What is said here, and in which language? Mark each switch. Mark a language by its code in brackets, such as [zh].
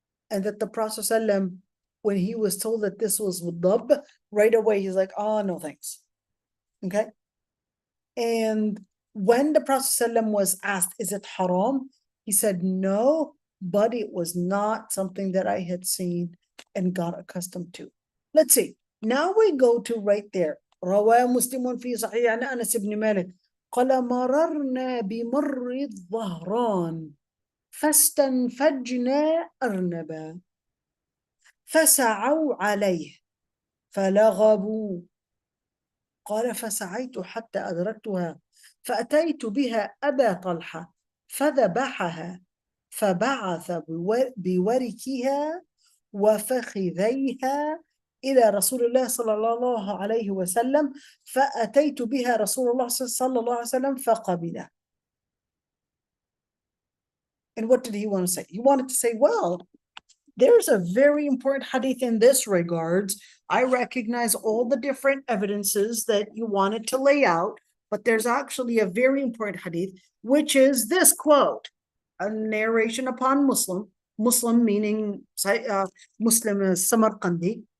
[en] And that the Prophet ﷺ, when he was told that this was dhab, right away he's like, oh, no thanks. Okay. And when the Prophet ﷺ was asked, is it haram? He said, no, but it was not something that I had seen and got accustomed to. Let's see. Now we go to right there. [ar] رواه مسلم في صحيح عن أنس بن مالك قال مررنا بمر الظهران فاستنفجنا أرنبا فسعوا عليه فلغبوا قال فسعيت حتى أدركتها فأتيت بها أبا طلحة فذبحها فبعث بوركها وفخذيها إلى رسول الله صلى الله عليه وسلم فأتيت بها رسول الله صلى الله عليه وسلم فقبله. [en] And what did he want to say? He wanted to say, well, there's a very important hadith in this regards. I recognize all the different evidences that you wanted to lay out, but there's actually a very important hadith, which is this quote, a narration upon Muslim meaning Muslim is Samarqandi.